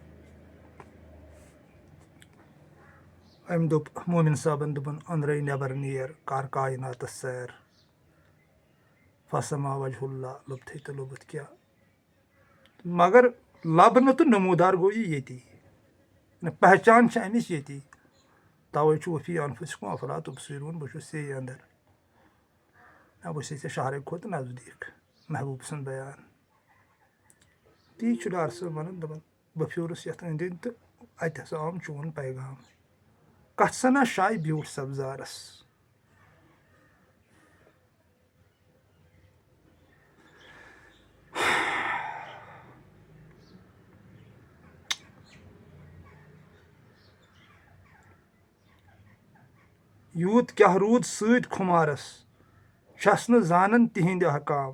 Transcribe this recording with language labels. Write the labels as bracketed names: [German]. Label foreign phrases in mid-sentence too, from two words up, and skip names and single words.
[Kashmiri] أمۍ دوٚپ مومِن صٲبَن دوٚپُن أنٛدرَے نٮ۪بر نیر کَر کایناتَس سیر [Arabic] فسما وجہ اللہ [Kashmiri] لوٚبتھٕے تہٕ لوٚبُتھ کیٛاہ مگر لَبنہٕ تہٕ نموٗدار گوٚو یہِ ییٚتی پہچان چھِ اَمِچ ییٚتی تَوَے چھُ [Arabic] وفی انفسکم افلا تبصرون [Kashmiri] بہٕ چھُس ژےٚ اَندر بہٕ چھُسے ژےٚ شہرٕ کھۄتہٕ نزدیٖک محبوٗب سُنٛد بیان تی چھُ ڈار صٲب وَنان دَپان بہٕ پھیوٗرُس یَتھ أنٛدۍ أنٛدۍ تہٕ اَتہِ ہسا آوُم چون پیغام کَتھ سَنا شایہِ بیوٗٹھ سبزارَس یوٗت کیٛاہ روٗد سۭتۍ خُمارَس چھَس نہٕ زانان تِہِنٛدِ احکام